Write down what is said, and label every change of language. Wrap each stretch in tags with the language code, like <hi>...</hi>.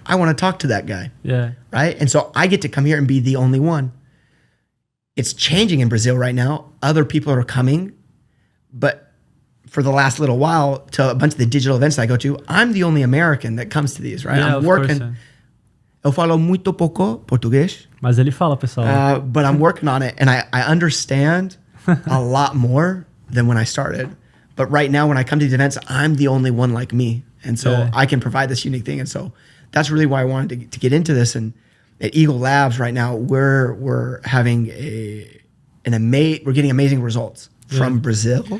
<en>I want to talk to that guy. Yeah. Right. And so I get to come here and be the only one. It's changing in Brazil right now. Other people are coming, but for the last little while, to a bunch of the digital events I go to, I'm the only American that comes to these, right? Yeah, I'm working.</en> <pt>Eu falo muito pouco português. Mas ele fala, pessoal.</pt> <en>But I'm working on it, and I understand a lot more than when I started. But right now, when I come to these events, I'm the only one like me. And so I can provide this unique thing. And so that's really why I wanted to get into this. And at Eagle Labs right now, we're having we're getting amazing results from Brazil.</en>